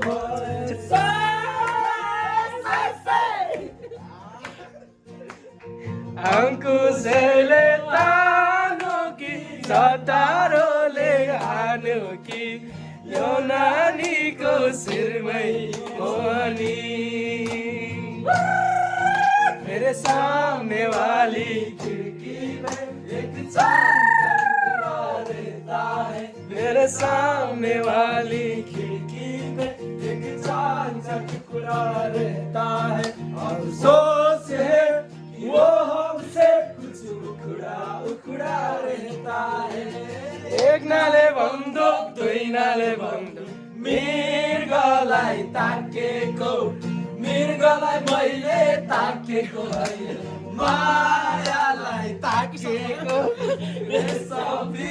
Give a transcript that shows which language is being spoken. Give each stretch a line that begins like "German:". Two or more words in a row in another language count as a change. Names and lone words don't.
Nepali: अंकुशले तानो कि चटारोले हान्यो कि यो नानीको शिरमै मोहनी
Hindi: मेरे सामने वाली खिड़की में एक चांद रहता है मेरे सामने वाली खिड़की में एक चांद सा टुकड़ा रहता है अफसोस है वो हमसे कुछ उखड़ा रहता है
Nepali: एक नाले बन्दुक दुई नाले बन्दुक मृगलाई ताकेको मृगलाई मैले ताकेको मायालाई ताकेको रेशम